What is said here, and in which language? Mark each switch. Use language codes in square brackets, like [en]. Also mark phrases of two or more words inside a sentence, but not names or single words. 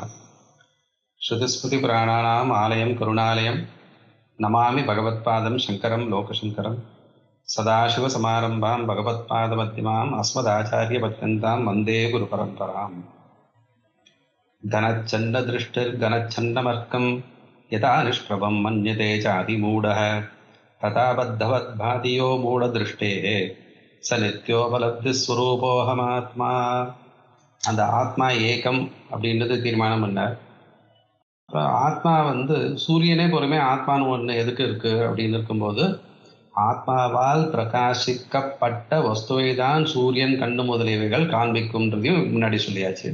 [sa] श्रुतिस्मृतिपुराणानाम् आलयं करुणालयं नमामि भगवत्पादं शङ्करं लोकशङ्करं सदाशिवसमारम्भां भगवत्पादमध्यमाम् अस्मदाचार्यपर्यन्तां वन्दे गुरुपरम्पराम्। घनच्छन्ददृष्टिर्घनच्छन्दमर्कं यथा निष्प्रभं मन्यते चातिमूढः तथा बद्धवद्भाति यो मूढदृष्टेः स नित्योपलब्धिस्वरूपोऽहमात्मा। [ta] அந்த ஆத்மா ஏகம் அப்படின்றது தீர்மானம் பண்ணார். ஆத்மா சூரியனே பொறுமை ஆத்மான்னு ஒன்று எதுக்கு இருக்குது அப்படின்னு இருக்கும்போது, ஆத்மாவால் பிரகாசிக்கப்பட்ட வஸ்துவை தான் சூரியன் கண்ணு முதலியவைகள் காண்பிக்கும்ன்றதையும் முன்னாடி சொல்லியாச்சு.